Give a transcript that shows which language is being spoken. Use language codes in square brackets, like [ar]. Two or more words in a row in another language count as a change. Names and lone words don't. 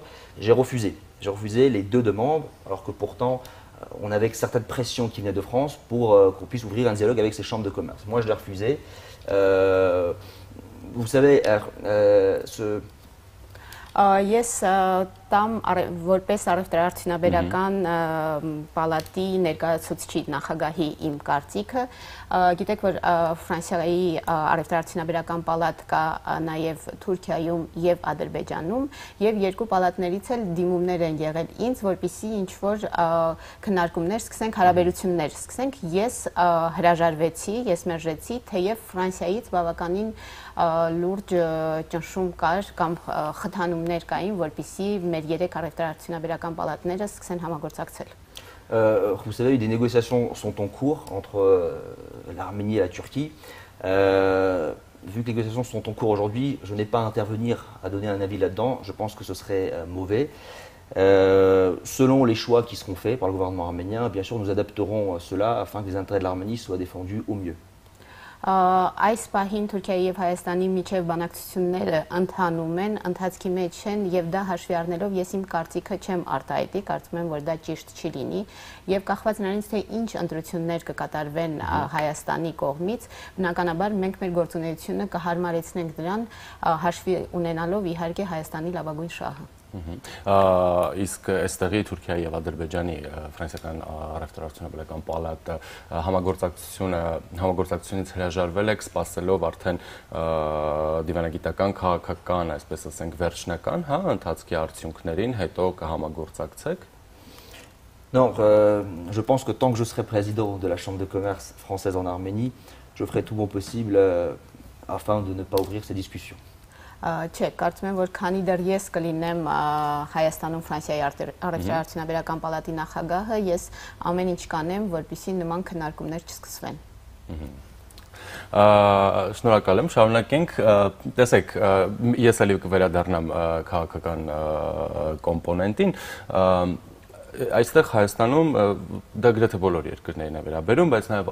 [fr] J'ai refusé. J'ai refusé les deux demandes, alors que pourtant, on avait certaines pressions qui venaient de France pour qu'on puisse ouvrir un dialogue avec ces chambres de commerce. Moi, je l'ai refusé. Vous savez, [hy] Yes, տամ որպես առևտրաարդյունաբերական պալատի ներկայացուցիչ նախագահի իմ կարծիքը, գիտեք, որ Ֆրանսիայի առևտրաարդյունաբերական պալատ կա նաև Թուրքիայում եւ Ադրբեջանում, եւ երկու պալատներից էլ դիմումներ են եղել ինձ, որպեսզի ինչ-որ քննարկումներ սկսենք, հարաբերություններ սկսենք։ Ես հրաժարվեցի, ես մերժեցի, թեև Ֆրանսիայից բավականին լուրջ ճնշում կար կամ խթանումներ կային, որպեսզի մեր երեք առևտրաարդյունաբերական պալատները սկսեն համագործակցել։ [fr] Vous savez, des négociations sont en cours entre l'Arménie et la Turquie. Vu que les négociations sont en cours aujourd'hui, je n'ai pas à intervenir à donner un avis là-dedans. Je pense que ce serait mauvais. Selon les choix qui seront faits par le gouvernement arménien, bien sûr, nous adapterons cela afin que les intérêts de l'Arménie soient défendus au mieux. [hy] Այս պահին Թուրքիայի եւ Հայաստանի միջև բանակցությունները ընթանում են, ընթացքի մեջ են եւ դա հաշվի առնելով ես իմ կարծիքը չեմ արտահայտի, կարծում եմ որ դա ճիշտ չի լինի եւ կախված նրանից թե ինչ ընտրություններ կկատարվեն Հայաստանի կողմից, բնականաբար մենք մեր գործունեությունը կհարմարեցնենք դրան հաշվի ունենալով իհարկե Հայաստանի լավագույն շահը։ Իսկ այստեղի Թուրքիայի եւ Ադրբեջանի ֆրանսիական առևտրաարդյունաբերական պալատը համագործակցությունից հրաժարվել եք, սպասելով արդեն դիվանագիտական, քաղաքական, այսպես ասենք, վերջնական, ընթացքի արդյունքներին, հետո կհամագործակցեք։ [fr] Non, je pense que tant que je serai président de la Chambre de commerce française en Arménie, je ferai tout mon possible afin de ne pas ouvrir ces discussions. [hy] Չէ, կարծում եմ, որ քանի դեռ ես կլինեմ Հայաստանում Ֆրանսիայի առևտրաարդյունաբերական պալատի նախագահը, ես ամեն ինչ կանեմ, որպեսզի նման քննարկումներ չսկսվեն։ Շնորհակալ եմ, շարունակենք, տեսեք, ես ելի կվերադառնամ քաղաքական կոմպոնենտին, այստեղ Հայաստանում դա գրեթե բոլոր երկրներին է վերաբերում, բայց նաև